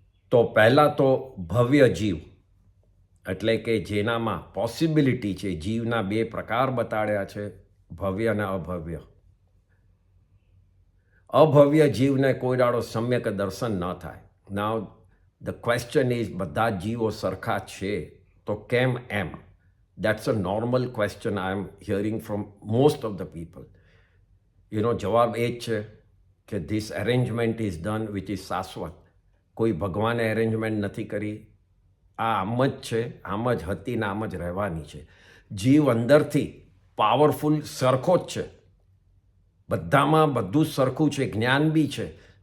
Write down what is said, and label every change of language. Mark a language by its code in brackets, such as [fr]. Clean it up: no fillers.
[gu] તો પહેલાં તો ભવ્ય જીવ, એટલે કે જેનામાં પોસિબિલિટી છે. જીવના બે પ્રકાર બતાડ્યા છે, ભવ્ય અને અભવ્ય. અભવ્ય જીવને કોઈ દાડો સમ્યક દર્શન ન થાય. [en] now the question is, [gu] બધા જીવો સરખા છે તો કેમ એમ? [en] That's a normal question I am hearing from most of the people. [gu] જવાબ એ જ છે કે [en] this arrangement is done which is [gu] શાશ્વત. કોઈ ભગવાને અરેન્જમેન્ટ નથી કરી. આ આમ જ છે, આમ જ હતી ને આમ જ રહેવાની છે. જીવ અંદરથી પાવરફુલ સરખો જ છે. બધામાં બધું જ સરખું છે, જ્ઞાન બી છે.